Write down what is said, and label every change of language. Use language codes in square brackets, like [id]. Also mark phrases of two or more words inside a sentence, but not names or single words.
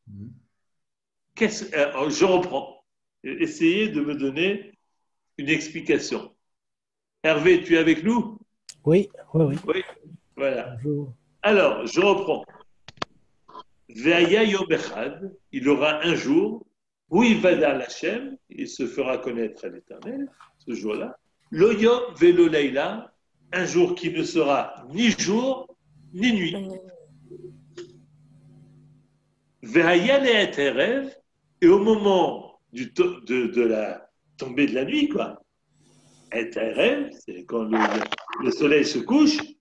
[fr] Je reprends. Essayez de me donner une explication. Hervé, tu es avec nous? Oui. Oui, voilà. Bonjour. Alors, je reprends. [he] והיה יום אחד, [fr] il aura un jour où il va dans l'Hachem, il se fera connaître à l'Éternel, ce jour-là. [he] לא יום ולא לילה, [fr] un jour qui ne sera ni jour ni nuit. [he] והיה לעת ערב, [fr] et au moment de la tombée de la nuit, quoi. Et erev, c'est quand le soleil se couche.